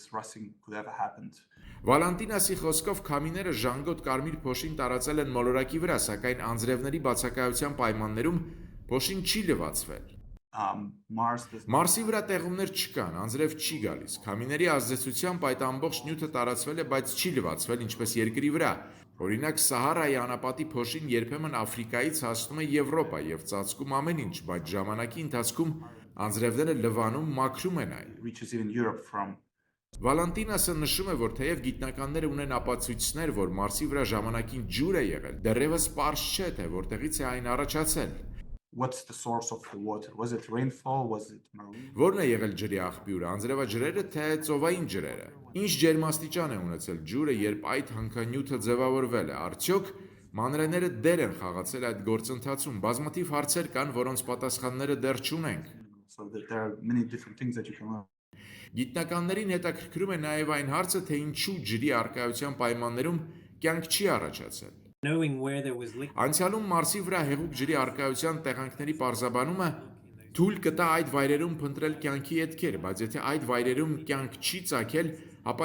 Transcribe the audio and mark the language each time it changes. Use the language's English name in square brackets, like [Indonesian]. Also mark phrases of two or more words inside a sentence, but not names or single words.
[Armenian] Վալանտինասի խոսքով քամիները ժանգոտ կարմիր փոշին տարածել են մոլորակի վրա, սակայն անձրևների բացակայության պայմաններում փոշին չի լվացվել։ Մարսի վրա տեղումներ չկան, անձրև չի գալիս։ Քամիների ազդեցությամբ այդ ամբողջ նյութը տարածվել է, բայց չի լվացվել, ինչպես Երկրի վրա։ Օրինակ, Սահարայի անապատի փոշին երբեմն Աֆրիկայից հասնում է Եվրոպա եւ ծածկում ամեն ինչ, բայց ժամանակի ընթացքում Անձրևները լվանում մաքրում են այն։ [English] reaches even Europe from. [Armenian] Վալանտինասը նշում է, որ թեև գիտնականները ունեն ապացույցներ, որ Մարսի վրա ժամանակին ջուր է եղել, դեռևս պարզ չէ, թե որտեղից է այն առաջացել։ [English] What's the source of the water? Was it rainfall? Was it marine? [Armenian] Որն է եղել ջրի աղբյուրը, անձրևաջրերը թե ծովային ջրերը։ Ինչ ջերմաստիճան է ունեցել ջուրը, երբ այդ հանքանյութը ձևավորվել է։ Արդյոք մանրէները դեր են խաղացել այդ գործընթացում։ Բազմաթիվ հարցեր կան, որոնց պատասխանները դեռ չունենք։ [English] So that there are many different things that you can learn. [Armenian] Գիտնականներին հետաքրքրում է նաև այն հարցը, թե ինչու ջրի առկայության պայմաններում կյանք չի առաջացել։ Անցյալում Մարսի վրա հեղուկ ջրի առկայության տեղանքների պարզաբանումը թույլ կտա այդ վայրերում փնտրել կյանքի ետքեր, բայց եթե այդ վայրերում կյանք չի ծագել, ապա